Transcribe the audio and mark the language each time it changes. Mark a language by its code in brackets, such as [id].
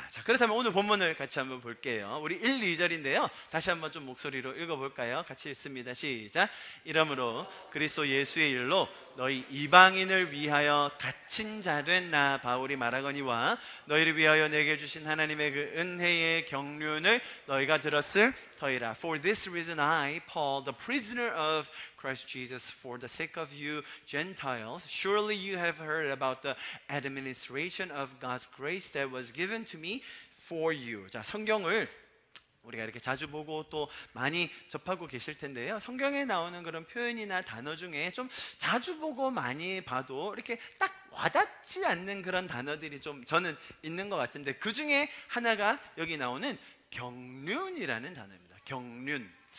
[ko] 자, 그렇다면 오늘 본문을 같이 한번 볼게요. 우리 1, 2절인데요 다시 한번 좀 목소리로 읽어볼까요? 같이 읽습니다. 시작. 이러므로 그리스도 예수의 일로 너희 이방인을 위하여 갇힌 자 된 나 바울이 말하거니와, 너희를 위하여 내게 주신 하나님의 그 은혜의 경륜을 너희가 들었을 터이라. [en] For this reason I, Paul, the prisoner of Christ Jesus, for the sake of you Gentiles, surely you have heard about the administration of God's grace that was given to me for you. [ko] 자, 성경을 우리가 이렇게 자주 보고 또 많이 접하고 계실 텐데요, 성경에 나오는 그런 표현이나 단어 중에 좀 자주 보고 많이 봐도 이렇게 딱 와닿지 않는 그런 단어들이 좀 저는 있는 것 같은데, 그 중에 하나가 여기 나오는 경륜이라는 단어입니다. 경륜.